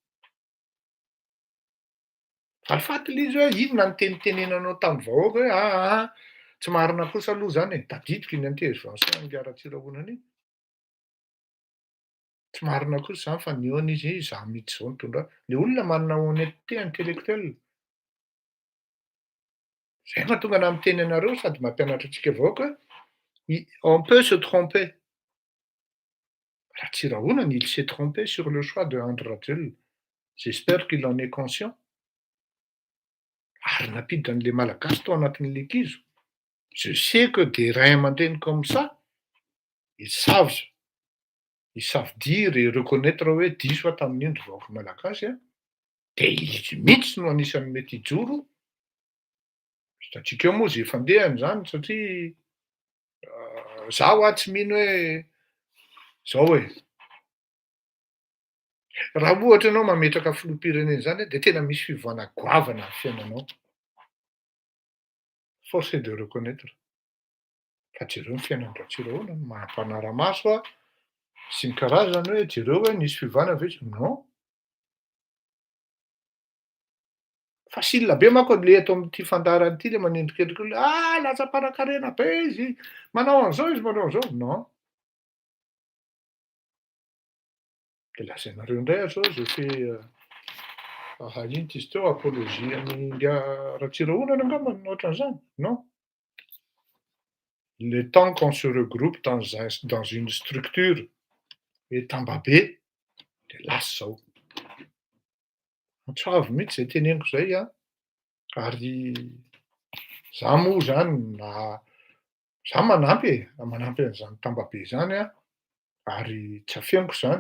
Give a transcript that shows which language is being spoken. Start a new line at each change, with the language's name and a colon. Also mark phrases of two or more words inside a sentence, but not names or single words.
Malagasy: Valifaty le izy hoe inona ny tenitenenanao tamin'ny vahoaka hoe tsy marina kosa aloha zany e, tadidiko iny intervention Ingaratsiraonana iny. Tsy marina kosa zany fa nihaona izy izaho mihitsy zao nitondra. Le olona manana
French: honnêteté intellectuelle.
Malagasy: Zay mahatonga ana miteny anareo sady mampianatra antsika vahoaka hoe
French: on peut se tromper. Ratsirahonana il s'est trompé sur le choix de Andry Rajoelina. J'espère qu'il en est conscient.
Malagasy: Ary napiditra an'le malagasy tao anatin'le kizo.
French: Je sais que des
Malagasy: ray aman-dreny
French: comme ça, ils savent dire et reconnaître
Malagasy: hoe diso aho tamin'indro vahoaka malagasy de izy mihitsy no anisan'ny mety hijoro hitantsika eo moa zay fandehany zany satria zaho tsy mino hoe zao hoe raha ohatra ianao mametraka filoham-pirenena zany de tena misy fivoahana goavana ny fiainanao,
French: force de reconnaître
Malagasy: fa jereo ny fiainan'ny Ratsirahona no maha-mpanara-maso sy ny karazany hoe jereo hoe nisy fivoahana ve non. Fa silona be manko le eto amin'ity fandarana ity le manendrikendriky olona lasa mpanakarena be izy, manao an'izao izy manao an'izao non. De lazainareo indray zao zay inona izy teo apologie an'ny Ratsirahonana angambany ohatran'izany non.
French: Le temps qu'on se regroupe dans une structure
Malagasy: hoe tambabe de lasa zao. Antsoavy mihitsy zay teneniko zay ary za moa zany za manampy an'izany tambabe zany ary tsy afeniko zany.